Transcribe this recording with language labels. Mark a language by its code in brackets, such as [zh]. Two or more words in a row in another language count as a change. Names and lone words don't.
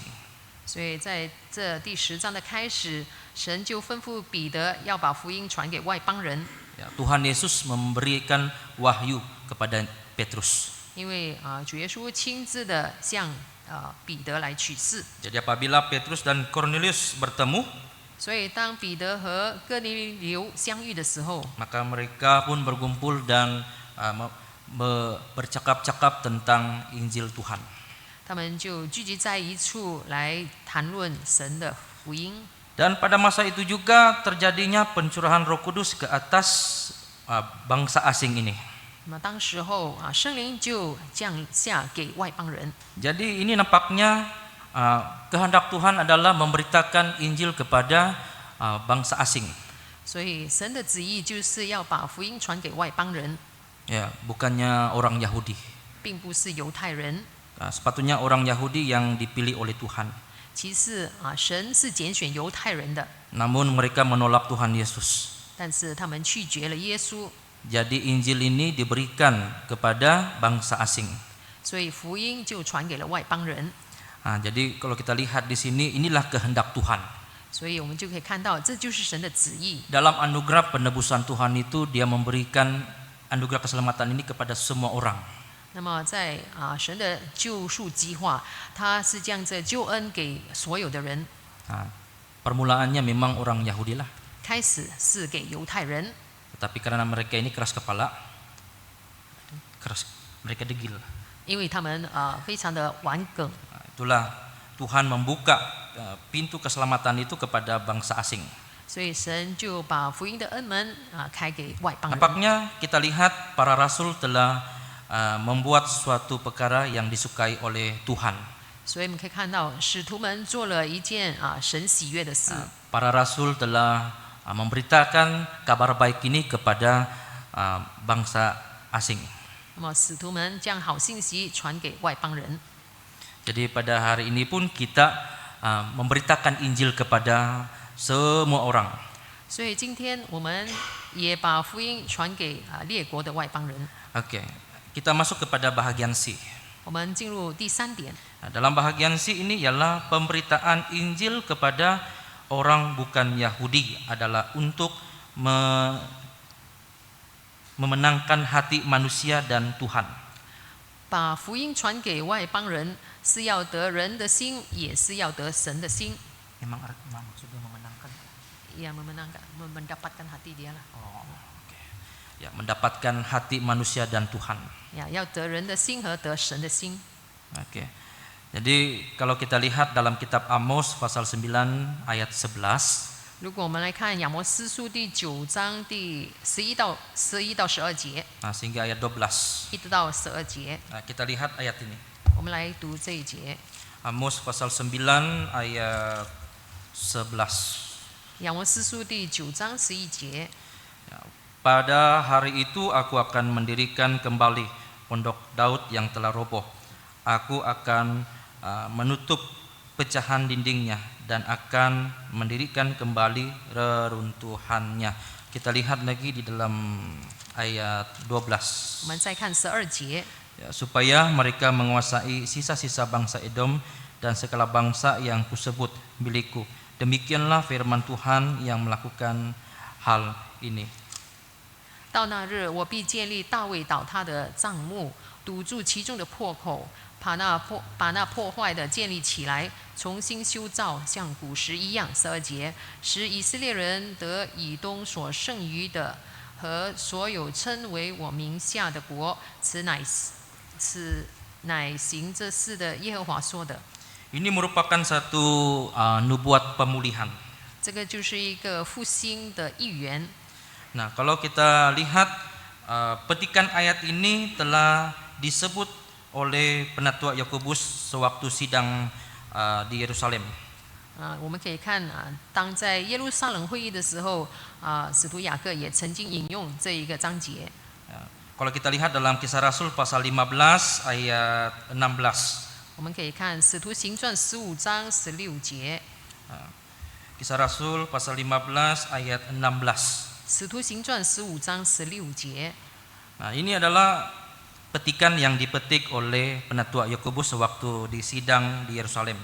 [zh] 所以在这第10章的开始，神就吩咐彼得要把福音传给外邦人， [ms] Ya, Tuhan Yesus memberikan wahyu kepada Petrus. [zh] 因为主耶稣亲自的向彼得来启示。 [ms] Jadi apabila Petrus dan Cornelius bertemu, [zh] 所以当彼得和哥尼流相遇的时候， [ms] maka mereka pun berkumpul dan bercakap-cakap tentang Injil Tuhan. [zh] 他们就聚集在一处来谈论神的福音。 [ms] Dan pada masa itu juga terjadinya pencurahan Roh Kudus ke atas bangsa asing ini. [zh] 那么当时候圣灵就降下给外邦人。 [ms] Jadi ini nampaknya kehendak Tuhan adalah memberitakan Injil kepada bangsa asing. [zh] 所以神的旨意就是要把福音传给外邦人， [ms] Ya, bukannya orang Yahudi. [zh] 并不是犹太人。 [ms] Sepatutnya orang Yahudi yang dipilih oleh Tuhan. [zh] 其次神是拣选犹太人的， [ms] Namun mereka menolak Tuhan Yesus. [zh] 但是他们拒绝了耶稣， [ms] Jadi Injil ini diberikan kepada bangsa asing. [zh] 所以福音就传给了外邦人。 [ms] Jadi kalau kita lihat di sini, inilah kehendak Tuhan. [zh] 所以我们就可以看到，这就是神的旨意。 [ms] Dalam anugerah penebusan Tuhan itu, Dia memberikan anugerah keselamatan ini kepada semua orang. [zh] 那么在神的救赎计划，他是将这救恩给所有的人。 [ms] Permulaannya memang orang Yahudi lah. [zh] 开始是给犹太人， [ms] Tetapi karena mereka ini keras kepala, mereka degil. [zh] 因为他们非常的顽梗， [ms] Itulah Tuhan membuka pintu keselamatan itu kepada bangsa asing. [zh] 所以神就把福音的恩门开给外邦人。 [ms] Nampaknya kita lihat para rasul telah membuat suatu perkara yang disukai oleh Tuhan. [zh] 所以我们可以看到，使徒们做了一件神喜悦的事。 [ms] Para rasul telah memberitakan kabar baik ini kepada bangsa asing. [zh] 那么使徒们将好信息传给外邦人。 [ms] Jadi pada hari ini pun kita memberitakan Injil kepada semua orang. [zh] 所以今天我们也把福音传给列国的外邦人。 [ms] Oke, kita masuk kepada bahagian C. [zh] 我们进入第3点。 [ms] Dalam bahagian C ini ialah pemberitaan Injil kepada orang bukan Yahudi adalah untuk memenangkan hati manusia dan Tuhan. [zh] 把福音传给外邦人，是要得人的心，也是要得神的心。 [ms] Memang maksudnya memenangkan. Ya, mendapatkan hati dia lah. Oh, okay. Ya, mendapatkan hati manusia dan Tuhan. Ya, [zh] 要得人的心和得神的心。 [ms] Oke. Jadi kalau kita lihat dalam kitab Amos pasal 9 ayat 11, [zh] 如果我们来看亚摩斯书第9章第11到12节， [ms] sehingga ayat 12. [zh] 一直到12节， [ms] Kita lihat ayat ini. [zh] 我们来读这一节。 [ms] Amos pasal 9 ayat 11. [zh] 雅摩斯书第9章11节， [ms] Pada hari itu aku akan mendirikan kembali pondok Daud yang telah roboh. Aku akan menutup pecahan dindingnya dan akan mendirikan kembali reruntuhannya. Kita lihat lagi di dalam ayat 12. 我们再看12节， Ya, supaya mereka menguasai sisa-sisa bangsa Edom dan segala bangsa yang kusebut milikku. Demikianlah firman Tuhan yang melakukan hal ini. [zh] 到那日，我必建立大卫倒塌的帐幕，堵住其中的破口，把那破坏的建立起来，重新修造，像古时一样。12节，使以色列人得以东所剩余的和所有称为我名下的国，此乃行这事的耶和华说的。 [ms] Ini merupakan satu nubuat pemulihan. [zh] 这个就是一个复兴的一员。 [ms] Nah, kalau kita lihat petikan ayat ini telah disebut oleh penatua Yakobus sewaktu sidang di Yerusalem. [zh] 我们可以看当在耶路撒冷会议的时候，使徒雅各也曾经引用这一个章节。 [ms] Kalau kita lihat dalam Kisah Rasul pasal 15 ayat 16. [zh] 我们可以看《使徒行传》15章16节， [ms] Kisah Rasul pasal 15 ayat 16. [zh] 《使徒行传》15章16节。 [ms] Nah, ini adalah petikan yang dipetik oleh penatua Yakobus sewaktu di sidang di Yerusalem.